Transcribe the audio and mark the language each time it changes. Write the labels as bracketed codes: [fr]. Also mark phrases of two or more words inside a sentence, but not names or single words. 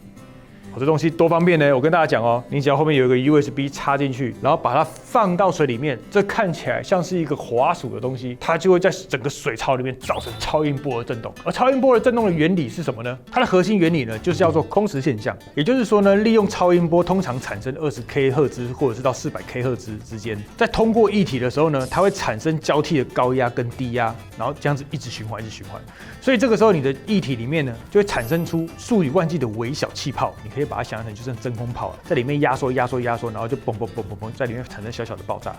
[zh] 這東西多方便呢！我跟大家講哦，你只要後面有一個 USB 插進去，然後把它放到水裡面，這看起來像是一個滑鼠的東西，它就會在整個水槽裡面造成超音波的震動。而超音波的震動的原理是什麼呢？它的核心原理呢，就是叫做空时現象。也就是說呢，利用超音波通常產生20K 赫茲或者是到 400K 赫茲之間，在通過液體的時候呢，它會產生交替的高壓跟低壓，然後這樣子一直循環，一直循環。所以這個時候你的液體裡面呢，就會產生出數以萬計的微小氣泡，你可以把它想象成就是真空泡，在裡面壓縮，然後就嘣，在裡面產生小小的爆炸。